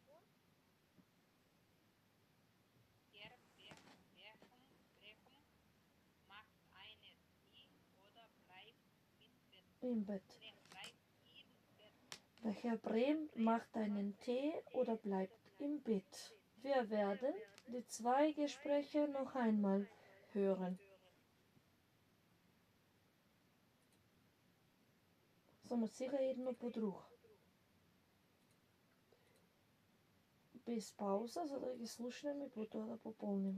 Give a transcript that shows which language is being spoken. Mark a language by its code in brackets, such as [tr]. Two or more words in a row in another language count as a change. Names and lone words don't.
[de] Im Bett. Der Herr Brehm macht einen Tee oder bleibt im Bett. Wir werden die zwei Gespräche noch einmal hören. [mk] Само сега едно по друго. Без пауза, за да ги слушнеме и потоа да пополниме.